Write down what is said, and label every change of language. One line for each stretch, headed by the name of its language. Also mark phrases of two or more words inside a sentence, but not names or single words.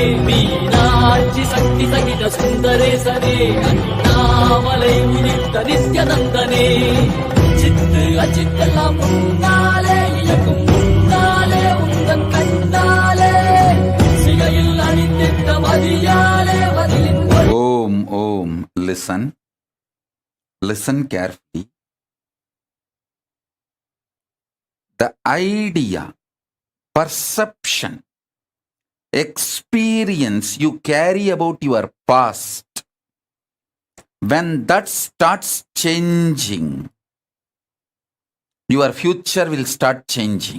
Tamil: மீனாட்சி சக்தி சகித சுந்தரேசனே அண்ணாமலை உதித்த நித்யநந்தனே சித்து அச்சித்தெல்லாம் முன்னாலே இயக்கும் முன்னாலே உந்தன் கண்ணாலே சிகையில் அணிந்திட்ட மதியாலே பதிலின்
English: Om. Listen carefully. The idea, perception, experience you carry about your past, when that starts changing, your future will start changing.